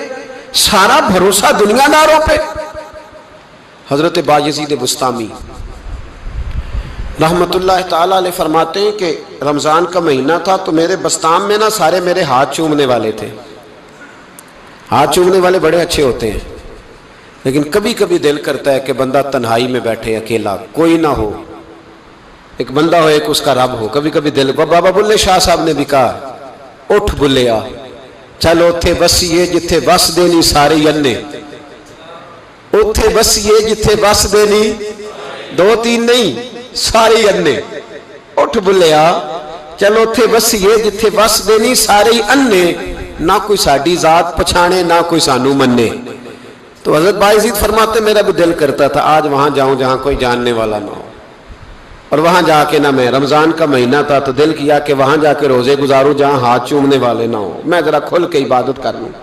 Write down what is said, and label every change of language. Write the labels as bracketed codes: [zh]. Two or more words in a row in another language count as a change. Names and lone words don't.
[ur] سارا بھروسہ دنیا داروں پہ۔ حضرت بایزید بسطامی رحمت اللہ تعالیٰ علیہ فرماتے ہیں کہ رمضان کا مہینہ تھا تو میرے بستان میں نا سارے میرے ہاتھ چومنے والے تھے۔ ہاتھ چومنے والے بڑے اچھے ہوتے ہیں، لیکن کبھی کبھی دل کرتا ہے کہ بندہ تنہائی میں بیٹھے اکیلا، کوئی نہ ہو، ایک بندہ ہو ایک اس کا رب ہو۔ کبھی کبھی دل، بابا بلے شاہ صاحب نے بھی کہا [pa] اٹھ بلیا چل اوتھے بسیے جتھے بس دینی سارے انے، اوتھے بسیے جتھے بس دینی 2-3 نہیں سارے انے، اٹھ بلیا چلو اوتھے بسیے جتھے بس دینی سارے انے، نہ کوئی ساڈی ذات پچھانے نہ کوئی سانو منے۔ [ur] تو حضرت بایزید فرماتے میرا بھی دل کرتا تھا آج وہاں جاؤں جہاں کوئی جاننے والا نہ ہو، اور وہاں جا کے نہ میں، رمضان کا مہینہ تھا تو دل کیا کہ وہاں جا کے روزے گزاروں جہاں ہاتھ چومنے والے نہ ہو، میں ذرا کھل کے عبادت کر لوں۔